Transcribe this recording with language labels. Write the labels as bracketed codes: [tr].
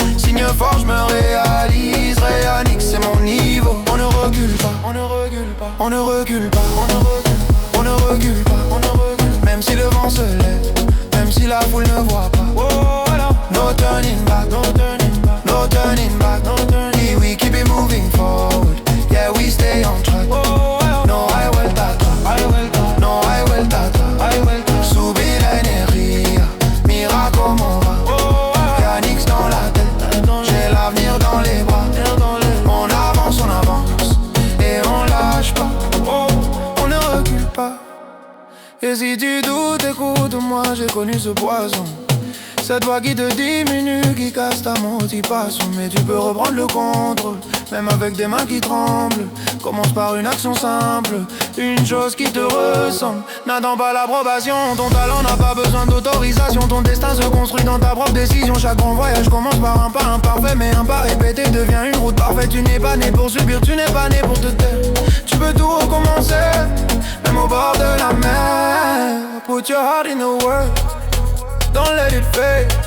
[fr] Signe fort, je me réalise. Yannick, c'est mon niveau. On ne recule pas, on ne recule pas, on ne recule pas, on ne recule pas, on ne recule. Même si le vent se lève, même si la foule ne voit pas. [en] No turning back, no turning back, no turning back, no turning. We keep it moving forward, yeah, we stay on track. [es] No hay vuelta atrás, no hay vuelta atrás. Sube la energía, mira como va. [fr] Yannick's dans la tête, j'ai l'avenir dans les bras. On avance, et on lâche pas. On ne recule pas. Et si tu doutes, écoute-moi, j'ai connu ce poison. Cette voix qui te diminue, qui casse ta motivation. Mais tu peux reprendre le contrôle, même avec des mains qui tremblent. Commence par une action simple, une chose qui te ressemble. N'attends pas l'approbation, ton talent n'a pas besoin d'autorisation. Ton destin se construit dans ta propre décision. Chaque grand voyage commence par un pas imparfait, mais un pas répété devient une route parfaite. Tu n'es pas né pour subir, tu n'es pas né pour te taire. Tu peux tout recommencer, même au bord de la mer. [en] Put your heart in the work, don't let it fade.